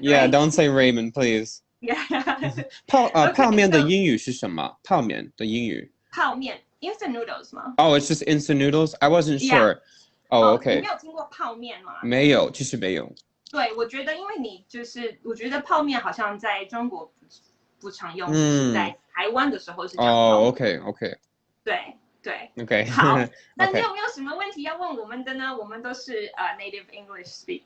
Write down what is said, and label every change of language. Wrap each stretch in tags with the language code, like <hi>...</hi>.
<en>Yeah, don't say ramen, please. Yeah.</en> <zh>泡面的英语是什么？泡面的英语？泡面</zh> <en>instant noodles</en> <zh>吗？</zh> <en>Oh, it's just instant noodles. I wasn't sure. Oh, okay.</en> <zh>你没有听过泡面吗？没有，其实没有。对，我觉得因为我觉得泡面好像在中国不常用，是在台湾的时候是讲泡面。 OK。 对 OK 好那你有没有什么问题要问我们的呢？我们都是</zh> <en>native English</en>